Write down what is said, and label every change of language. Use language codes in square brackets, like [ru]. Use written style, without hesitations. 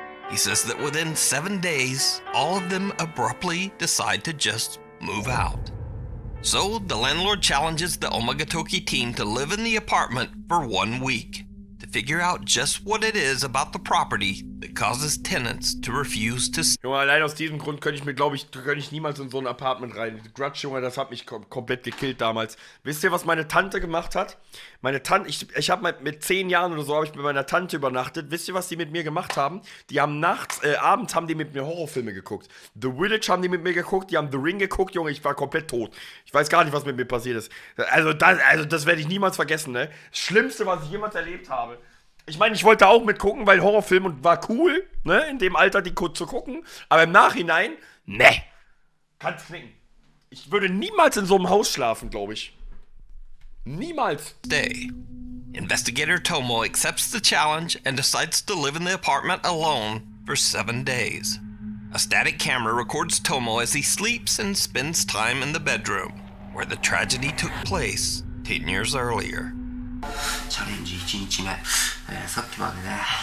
[en] He says that within 7 days, all of them abruptly decide to just move out. So the landlord challenges the Omagatoki team to live in the apartment for 1 week to figure out just what it is about the property that causes tenants to refuse to stay. [de] Junge, allein aus diesem Grund könnte ich niemals in so ein Apartment rein. Grudge, Junge, das hat mich komplett gekillt damals. Wisst ihr, was meine Tante gemacht hat? Meine Tante, ich habe mit 10 Jahren oder so, habe ich mit meiner Tante übernachtet. Wisst ihr, was die mit mir gemacht haben? Die haben abends haben die mit mir Horrorfilme geguckt. The Village haben die mit mir geguckt, die haben The Ring geguckt, Junge, ich war komplett tot. Ich weiß gar nicht, was mit mir passiert ist. Also das werde ich niemals vergessen, ne? Das Schlimmste, was ich jemals erlebt habe. Ich meine, ich wollte auch mitgucken, weil Horrorfilm und war cool, ne, in dem Alter die zu gucken. Aber im Nachhinein, ne, kann's knicken. Ich würde niemals in so einem Haus schlafen, glaube ich. Niemals. [en] Investigator Tomo accepts the challenge and decides to live in the apartment alone for 7 days. A static camera records Tomo as he sleeps and spends time in the bedroom, where the tragedy took place 10 years earlier. [ja] 챌린지 1日目、さっきまでね